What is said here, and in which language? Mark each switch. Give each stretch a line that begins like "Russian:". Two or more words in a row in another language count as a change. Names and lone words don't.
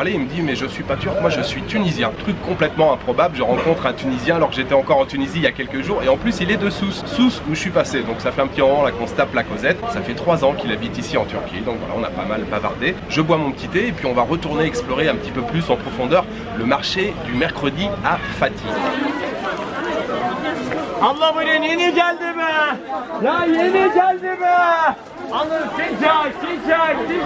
French: Il me dit, mais je suis pas turc, moi je suis tunisien. Truc complètement improbable. Je rencontre un Tunisien alors que j'étais encore en Tunisie il y a quelques jours, et en plus il est de Sousse où je suis passé, donc ça fait un petit moment là qu'on se tape la causette. Ça fait 3 ans qu'il habite ici en Turquie, donc voilà, on a pas mal bavardé. Je bois mon petit thé et puis on va retourner explorer un petit peu plus en profondeur le marché du mercredi à Fatih.
Turkish: Allah buraya yeni geldi be! Ya yeni geldi be! Alın sıcak!